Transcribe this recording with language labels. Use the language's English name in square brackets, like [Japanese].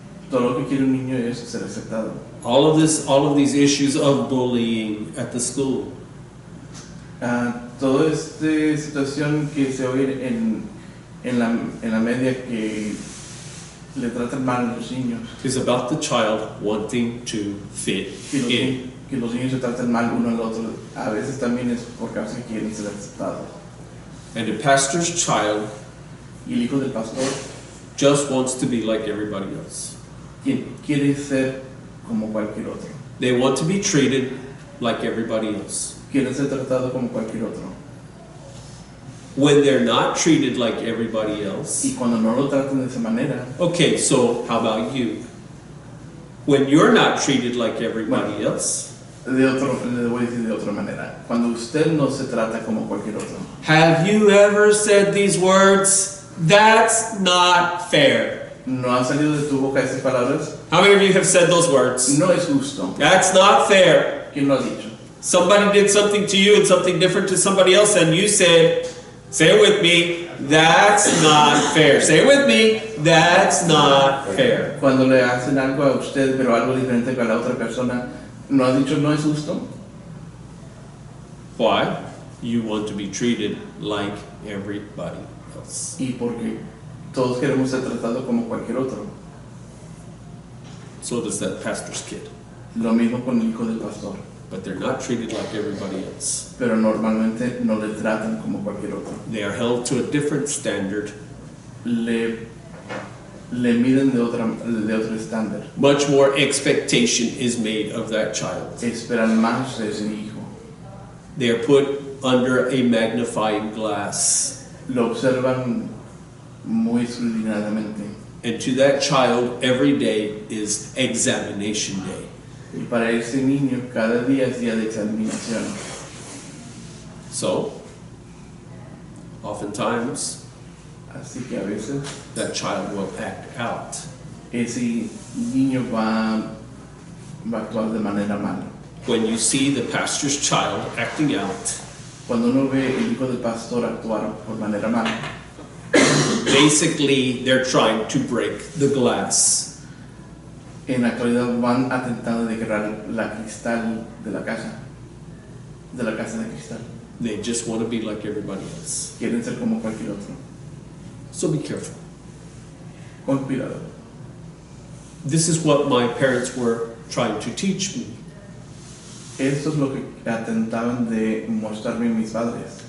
[Spanish] Todo lo que quiere un niño es ser aceptado. [English] All of these issues of bullying at the school. [Spanish] Toda esta situación que se oye en la media que le tratan mal a los niños. [English] Is about the child wanting to fit in. [Spanish] Que los niños se tratan mal uno al otro. A veces también es por causa que quieren ser aceptados. [English] And the pastor's child [Spanish] Y el hijo del pastor [English] just wants to be like everybody else. [Spanish] quiere ser como cualquier otro. [English] They want to be treated like everybody else. [Spanish] Quiere ser tratado como cualquier otro. [English] When they're not treated like everybody else. [Spanish] Y cuando no lo tratan de esa manera. [English] Okay, so how about you? When you're not treated like everybody else. [Spanish] Le voy a decir de otra manera. Cuando usted no se trata como cualquier otro. [English] Have you ever said these words? That's not fair. [Spanish] ¿No han salido de tu boca esas palabras? [English] How many of you have said those words? [Spanish] No es justo. [English] That's not fair. [Spanish] ¿Quién lo ha dicho? [English] Somebody did something to you and something different to somebody else, and you said, say it with me, that's not fair. Say it with me, that's not fair. [Spanish] Cuando le hacen algo a usted, pero algo diferente que a la otra persona, ¿no ha dicho no es justo? [English] Why? You want to be treated like everybody else. [Spanish] Y porque todos queremos ser tratados como cualquier otro. [English] So does that pastor's kid. [Spanish] Lo mismo con el hijo del pastor. [English] But they're not treated like everybody else. [Spanish] Pero normalmente no le tratan como cualquier otro. [English] They are held to a different standard. [Spanish] Le miden de otro estándar. [English] Much more expectation is made of that child. [Spanish] Esperan más de ese hijo. [English] They are put under a magnifying glass. [Spanish] Lo observan muy escrutinadamente. [English] And to that child, every day is examination day. [Spanish] Y para ese niño, cada día es día de examinación. [English] So, oftentimes, [Spanish] Así que a veces [English] that child will act out. [Spanish] ese niño va a actuar de manera mala. [English] When you see the pastor's child acting out, [Spanish] Cuando uno ve el hijo del pastor actuar por manera mala, [English] basically they're trying to break the glass. [Spanish] en la actualidad van atentando de quebrar la cristal de la casa de cristal. [English] They just want to be like everybody else. [Spanish] Quieren ser como cualquier otro. [English] So be careful. [Spanish] Con cuidado. [English] This is what my parents were trying to teach me. [Spanish] Esto es lo que atentaban de mostrarme mis padres.